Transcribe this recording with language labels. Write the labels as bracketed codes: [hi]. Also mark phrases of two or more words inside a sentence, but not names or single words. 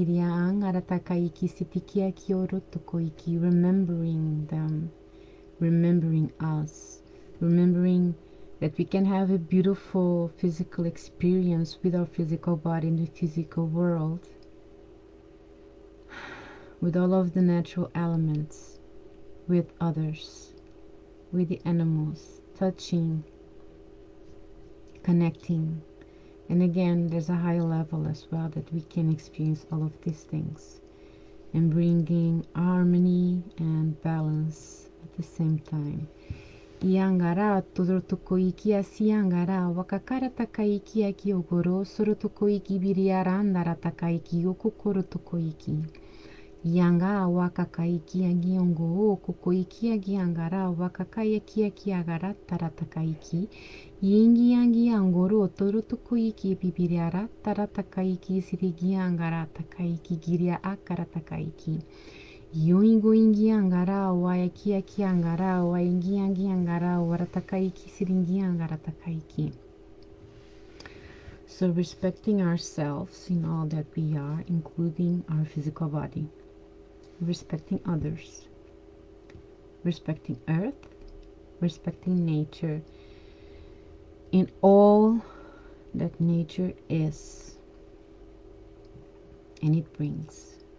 [en] Remembering them, remembering us, remembering that we can have a beautiful physical experience with our physical body in the physical world, with all of the natural elements, with others, with the animals, touching, connecting. And again, there's a higher level as well that we can experience all of these things and bringing harmony and balance at the same time. Iangara todorotokoiki asiangara wakakara takaiki aki ogoro sorotokoiki biriarandara takaiki okokoro tokoiki. Yanga wakakaiki agiongo kokoiki agiangara wakakayaki akiagara taratakaiki. Yingi yangi angoro torotokoiki bibiriara taratakaiki sirigiangara takaiki giria akara takaiki. Yoingo ingi angara wayaki aki angara waingi yangi angara waratakaiki siringi angara takaiki. So respecting ourselves in all that we are, including our physical body. Respecting others, respecting earth, respecting nature in all that nature is and it brings.